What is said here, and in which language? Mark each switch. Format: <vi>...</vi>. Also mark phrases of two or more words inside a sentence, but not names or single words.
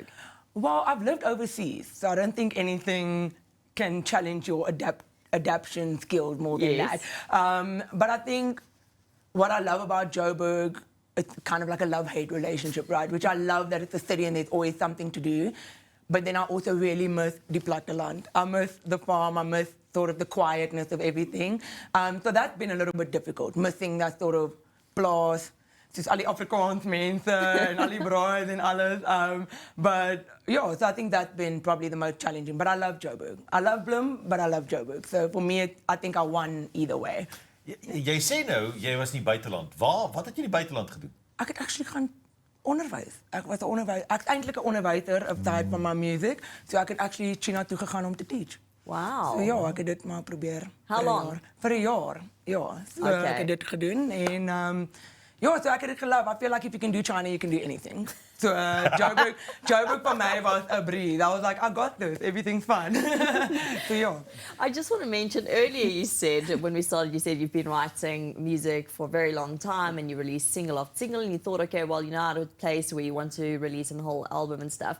<en>Well, I've lived overseas, so I don't think anything can challenge your adaptation skills more than that. But I think what I love about Joburg, it's kind of like a love-hate relationship, right? Which I love that it's a city and there's always something to do. But then I also really miss</en> <af>die platteland.</af> <en>I miss the farm, I miss sort of the quietness of everything. So that's been a little bit difficult, missing that sort of plaas,</en> <af>soos al die Afrikaans mense en al die braaid en alles.</af> <en>But yeah, so I think that's been probably the most challenging. But I love Joburg. I love Bloem, but I love Joburg. So for me, I think I won either way.</en> <af>Jy sê nou, jy was nie buiteland. Wat het jy in die buiteland gedoen? Ek het actually gaan onderwys. Ek was 'n onderwyser. Ek's eintlik 'n onderwyser</af> <en>aside from my music.</en> <af>So ek het actually China toe gegaan om te teach. Wow. So ja, ek het dit maar probeer.</af> <en>How long?</en> <af>Vir 'n jaar. Ja, so Okay. ek het dit gedoen en ja, so ek het dit geloof.</af> <en>I feel like if you can do China, you can do anything. So Joburg for me was a breeze. I was like, I got this. Everything's fine. So yeah. I just want to mention, earlier you said, when we started, you said you've been writing music for a very long time and you released single after single and you thought, okay, well, you're now at a place where you want to release a whole album and stuff.</en>